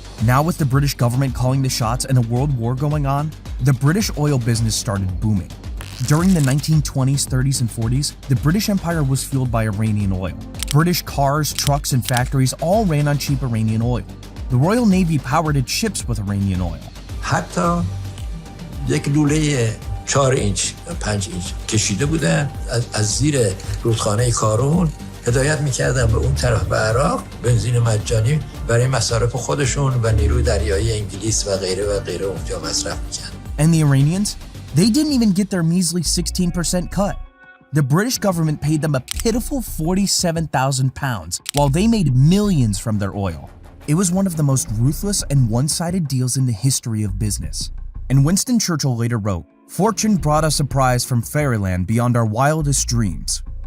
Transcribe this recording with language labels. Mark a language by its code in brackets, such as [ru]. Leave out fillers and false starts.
[en] Now with the British government calling the shots and a world war going on, the British oil business started booming. During the 1920s, 30s, and 40s, the British Empire was fueled by Iranian oil. British cars, trucks, and factories all ran on cheap Iranian oil. The Royal Navy powered its ships with Iranian oil. [fa] حتی یک لوله 4 اینچ 5 اینچ کشیده بودن از زیر رودخانه کارون هدایت میکردن به اون طرف به عراق بنزین مجانی برای مصارف خودشون و نیروی دریایی انگلیس و غیره اونجا مصرف میکردن. [en] And the Iranians? They didn't even get their measly 16% cut. The British government paid them a pitiful £47,000 while they made millions from their oil. It was one of the most ruthless and one-sided deals in the history of business. And Winston Churchill later wrote, "Fortune brought us a prize from fairyland beyond our wildest dreams."